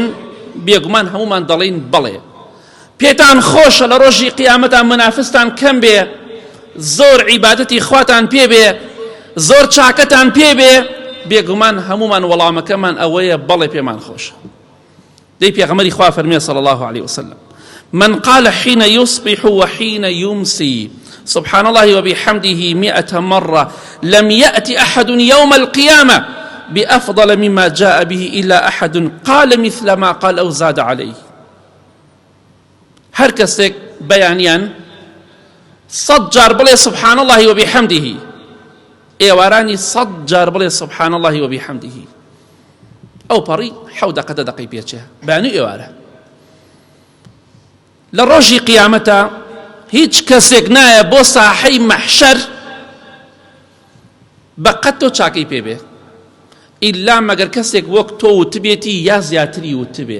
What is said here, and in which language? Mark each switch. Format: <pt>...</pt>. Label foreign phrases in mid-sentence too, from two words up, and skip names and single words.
<ckb>بێگومان هەمومان دەڵێن بەڵێ. پێتان خۆشە لە ڕۆژی قیامەتە منافستان کەم بێ، زۆر عیبادەتی خواتان پێ بێ، زۆر چاکەتان پێ بێ؟ بێگومان هەمومان وەڵامەکەمان ئەوەیە بەڵێ پێمان خۆشە. دەی پێغەمبەری خوا فەرمێ</ckb> <ar>صلی الله عليه وسلم: من قال حين يصبح وحين يمسي سبحان الله وبحمده 100 مرة لم يأت أحد يوم القيامة بأفضل مما جاء به إلا أحد قال مثل ما قال أو زاد عليه.</ar> <ckb>هر کەسێک بەیانیان 100 جار بڵێ</ckb> <ar>سبحان الله وبحمده،</ar> <ckb>ئێوارانی 100 جار بڵێ</ckb> <ar>سبحان الله وبحمده،</ar> <ckb>ئەو پەڕی 7 دقەی پێچێ بەیانی ئێوارە. لە ڕۆژی قیامەتە هیچ کەسێک نایە بۆ ساحەی مەحشەر بەقەت تۆ چاکەی پێبێ ئیلا مەگەر کەسێک وەک تۆ وتبێتی یا زیاتری وتبێ.</ckb>